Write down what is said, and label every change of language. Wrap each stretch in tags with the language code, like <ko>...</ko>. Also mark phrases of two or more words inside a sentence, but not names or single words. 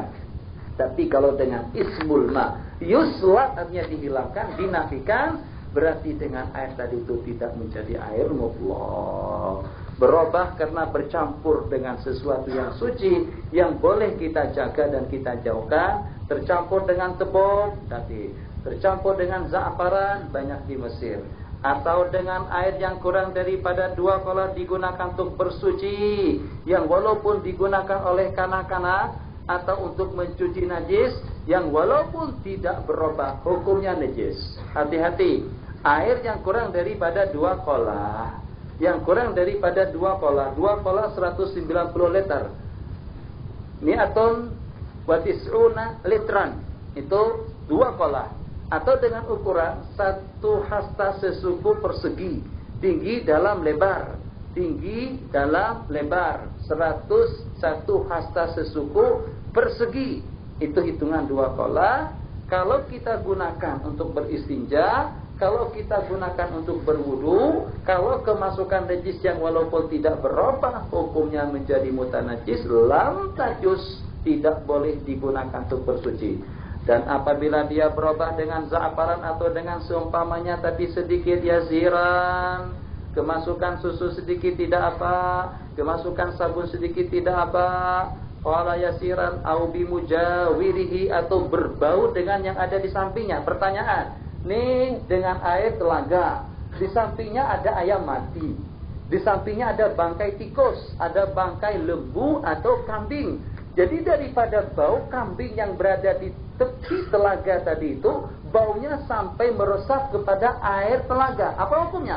<ms>Tapi kalau dengan</ms> <ar>اسم الماء يسلب,</ar> <ms>artinya dihilangkan, dinafikan, berarti dengan air tadi itu tidak menjadi air mutlak. Berubah karena bercampur dengan sesuatu yang suci, yang boleh kita jaga dan kita jauhkan. Tercampur dengan tepung, tadi tercampur dengan za'faran, banyak di Mesir. Atau dengan air yang kurang daripada 2 kolah digunakan untuk bersuci, yang walaupun digunakan oleh kanak-kanak, atau untuk mencuci najis, yang walaupun tidak berubah, hukumnya najis. Hati-hati, air yang kurang daripada 2 kolah, yang kurang daripada 2 kolah 190 liter,</ms> <ar>مائة وتسعون لترا,</ar> <ms>itu 2 kolah, atau dengan ukuran 1 hasta sesuku persegi, tinggi dalam lebar, 101 hasta sesuku persegi, itu hitungan 2 kolah. Kalau kita gunakan untuk beristinja, kalau kita gunakan untuk berwudu, kalau kemasukan najis yang walaupun tidak berubah, hukumnya menjadi mutanajis,</ms> <ar>لم تجز,</ar> <ms>tidak boleh digunakan untuk bersuci. Dan apabila dia berubah dengan za'faran atau dengan seumpamanya tapi sedikit yaziran, kemasukan susu sedikit tidak apa, kemasukan sabun sedikit tidak apa,</ms> <ar>ولا يسيرا أو بمجاوره,</ar> <ms>atau berbau dengan yang ada di sampingnya. Pertanyaan, nih dengan air telaga, di sampingnya ada ayam mati, di sampingnya ada bangkai tikus, ada bangkai lembu atau kambing. Jadi daripada bau kambing yang berada di tepi telaga tadi itu, baunya sampai meresap kepada air telaga, apa hukumnya?</ms>